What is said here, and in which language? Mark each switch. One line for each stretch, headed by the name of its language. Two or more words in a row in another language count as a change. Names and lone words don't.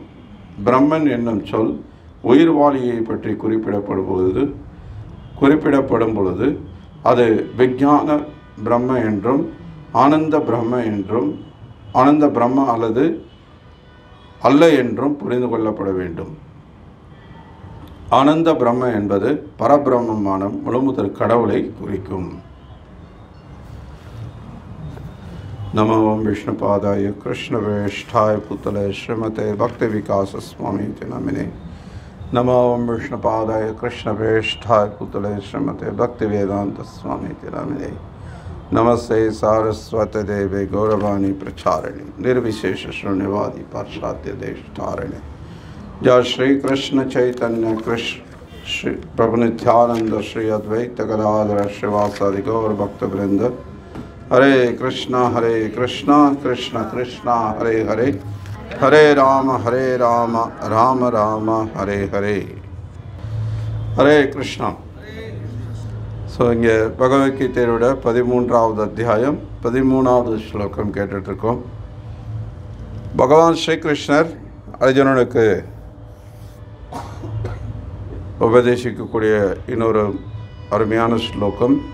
Tamil: பிரம்மன் என்னும் சொல் உயிர்வாளியை பற்றி குறிப்பிடப்படும் பொழுது அது விஞ்ஞான பிரம்ம என்றும் ஆனந்த பிரம்ம அல்ல என்றும் புரிந்து கொள்ளப்பட வேண்டும். ஆனந்த பிரம்ம என்பது பரபிரம்மமான முழுமுதற் கடவுளை குறிக்கும்.
Sanskrit: नमो विष्णुपादाय कृष्णवेष्ठाय पुतले श्रीमते भक्ति विकास स्वामी नामिने. नमो विष्णुपादाय कृष्णवेष्ठाय पुतले श्रीमते भक्ति वेदांत स्वामी नामिने. नमस्ते सारस्वती देवे गौरवाणी प्रचारिणी निर्विशेष शून्यवादी पाश्चात्य देश धारिणी. जय श्री कृष्ण चैतन्य कृष्ण श्री प्रभु नित्यानंद श्री अद्वैत गदाधर श्रीवासादि गौर भक्त वृंद. हरे कृष्णा कृष्ण कृष्ण हरे हरे, हरे राम राम राम हरे हरे. हरे कृष्णा.
Tamil: ஸோ இங்கே பகவத்கீதையோட 13வது அத்தியாயம் 13வது ஸ்லோகம் கேட்டுட்ருக்கோம். பகவான் ஸ்ரீகிருஷ்ணர் அர்ஜுனனுக்கு உபதேசிக்கக்கூடிய இன்னொரு அருமையான ஸ்லோகம்.